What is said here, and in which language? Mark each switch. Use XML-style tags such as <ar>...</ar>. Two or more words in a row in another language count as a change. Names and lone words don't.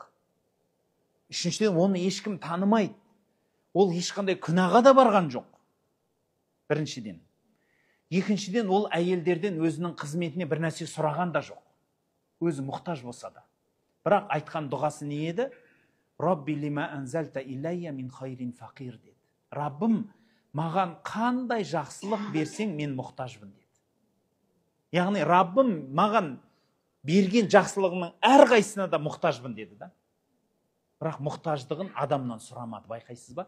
<kk>Үшіншіден, оны ешкім танымайды. Ол ешқандай күнәға да барған жоқ. Біріншіден. Екіншіден, ол әйелдерден өзінің қызметіне бір нәрсе сұраған да жоқ. Өзі мұқтаж болса да. Бірақ айтқан дұғасы не еді?</kk> <ar>رب لما أنزلت إلي من خير فقير деді.</ar> <kk>Раббым, маған қандай жақсылық берсең, мен мұқтажбын деді. Яғни, Раббым маған берген жақсылығының әрқайсысына да мұқтажбын деді да. Бірақ мұқтаждығын адамнан сұрамады, байқайсыз ба?</kk>